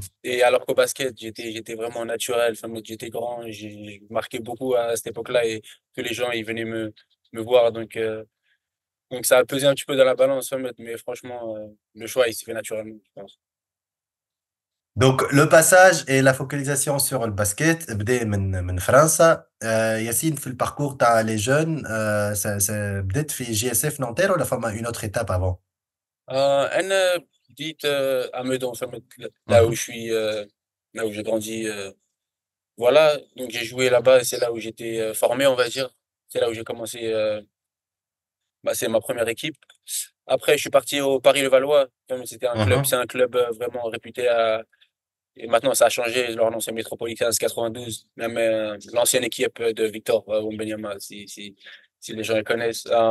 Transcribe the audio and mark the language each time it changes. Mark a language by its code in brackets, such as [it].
[fr] Et alors qu'au basket, j'étais vraiment naturel, j'étais grand, j'ai marqué beaucoup à cette époque-là et tous les gens, ils venaient me voir. Donc ça a pesé un petit peu dans la balance, mais franchement, le choix, il s'est fait naturellement, je pense. Donc le passage et la focalisation sur le basket [ar] بدا من فرنسا. ياسين في الباركور تاع لي جون بدات في جي اس اف نونتير ولا فما [fr] une autre étape avant؟ [ar] أنا بديت [fr] à Meudon, là où je suis, là où j'ai grandi. Voilà, donc j'ai joué là-bas, c'est là où j'étais formé, on va dire. C'est là où j'ai commencé, c'est ma première équipe. Après, je suis parti au Paris-Levallois. C'était un club, c'est un club vraiment réputé et maintenant ça a changé, leur nom c'est Métropolitains 92, même l'ancienne équipe de Victor Wembanyama, si les gens les connaissent.